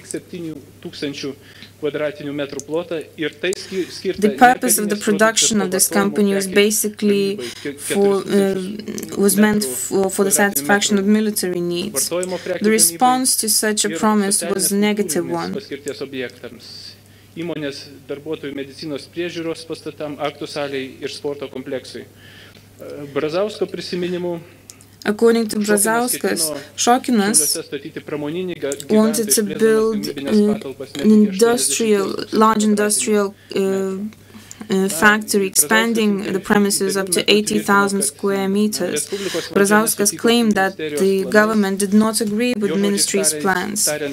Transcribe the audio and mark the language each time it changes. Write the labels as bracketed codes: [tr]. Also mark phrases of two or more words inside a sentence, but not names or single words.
[en] The purpose of the production of this company was basically meant for the satisfaction of military needs. The response to such a promise was a negative one. [lt] Įmonės darbuotojų medicinos priežiūros pastatam, aktų salei ir sporto kompleksui. Brazausko prisiminimu, [en] according to Brazauskas, Shokinas wanted to build large industrial factory, expanding the premises up to 80,000 square meters. Brazauskas claimed that the government did not agree with the ministry's plans.